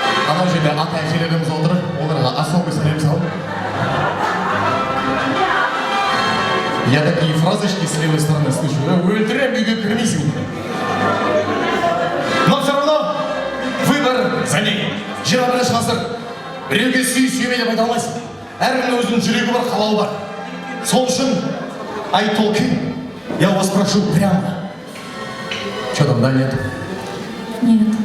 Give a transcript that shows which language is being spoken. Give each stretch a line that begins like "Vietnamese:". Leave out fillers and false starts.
Kazakh: Анау жерде ата әжелеріміз отыр, оларға особый сәлем салу.
Russian: Я такие фразочки с левой стороны слышу.
Kazakh: Өлтірем, үйге кірмейсің.
Russian: Но все равно выбор за ней.
Kazakh: 21 ғасыр. Біреуге сүй-сүйме деп айта алмайсың. Әркімнің өзінің жүрегі бар, қалауы бар. Сол үшін
Russian: Айтолкин, я вас прошу прямо. Что там, да, нет? Нет.